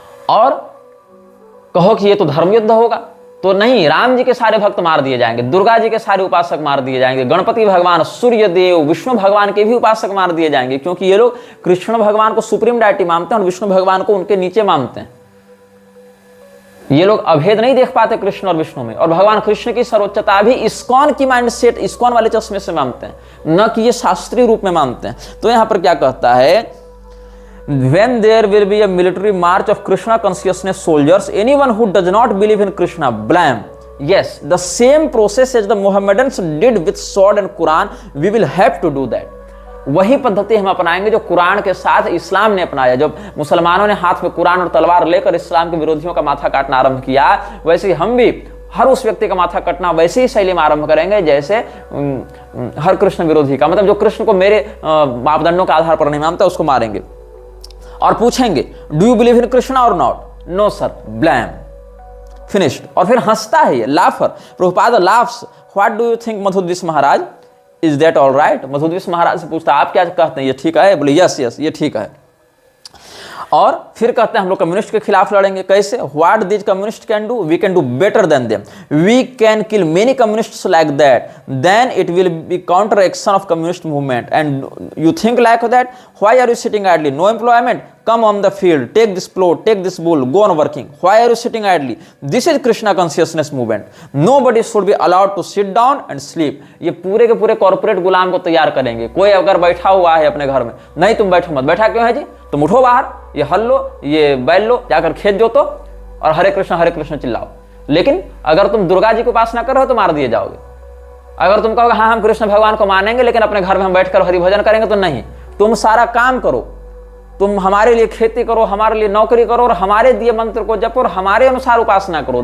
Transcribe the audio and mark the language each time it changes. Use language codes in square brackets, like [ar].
[hi] और कहो कि ये तो धर्म युद्ध होगा, तो नहीं, राम जी के सारे भक्त मार दिए जाएंगे, दुर्गा जी के सारे उपासक मार दिए जाएंगे, गणपति भगवान, सूर्य देव, विष्णु भगवान के भी उपासक मार दिए जाएंगे, क्योंकि ये लोग कृष्ण भगवान को सुप्रीम डायटी मानते हैं और विष्णु भगवान को उनके नीचे मानते हैं। ये लोग अभेद नहीं देख पाते कृष्ण और विष्णु में, और भगवान कृष्ण की सर्वोच्चता भी इस्कॉन की माइंडसेट, इस्कॉन वाले चश्मे से मानते हैं, न कि ये शास्त्रीय रूप में मानते हैं। तो यहां पर क्या कहता है, [en] when there will be a military march of Krishna consciousness soldiers, anyone who does not believe in Krishna, blame. Yes, the same process as the Mohammedans did with sword and Quran, we will have to do that. [hi] वही पद्धति हम अपनाएंगे जो कुरान के साथ इस्लाम ने अपनाया। जब मुसलमानों ने हाथ में कुरान और तलवार लेकर इस्लाम के विरोधियों का माथा काटना आरंभ किया, वैसे ही हम भी हर उस व्यक्ति का माथा कटना वैसे ही शैली में आरंभ करेंगे जैसे हर कृष्ण विरोधी का, मतलब जो कृष्ण को मेरे मापदंडों के आधार पर नहीं मानता उसको मारेंगे। और पूछेंगे, [en] Do you believe in Krishna और not? No sir, blam, finished. [hi] और फिर हंसता है ये, [en] Laughter, Prabhupada laughs, what do you think Madhudvisa Maharaj, is that all right? [hi] मधुद्विष महाराज से पूछता है, आप क्या कहते हैं, ये ठीक है? बोले यस यस, ये ठीक है। और फिर कहते हैं हम लोग कम्युनिस्ट के खिलाफ लड़ेंगे। कैसे? [en] What this communist can do, we can do better than them, we can kill many communists like that, then it will be counter action of communist movement, and you think like that, why are you sitting idly, no employment, come on the field, take this plot, take this bull, go on working, why are you sitting idly? This is Krishna consciousness movement, nobody should be allowed to sit down and sleep। [hi] ये पूरे के पूरे corporate गुलाम को तैयार करेंगे। कोई अगर बैठा हुआ है अपने घर में, नहीं तुम बैठो मत, बैठा क्यों है जी, तुम उठो बाहर, ये हल लो, ये बैल लो, जाकर खेत जोतो और हरे कृष्ण चिल्लाओ। लेकिन अगर तुम दुर्गा जी को उपासना कर रहे हो तो मार दिए जाओगे। अगर तुम कहोगे हाँ हम कृष्ण भगवान को मानेंगे लेकिन अपने घर में हम बैठकर हरि भजन करेंगे, तो नहीं, तुम सारा काम करो, तुम हमारे लिए खेती करो, हमारे लिए नौकरी करो और हमारे दिए मंत्र को जपो और हमारे अनुसार उपासना करो।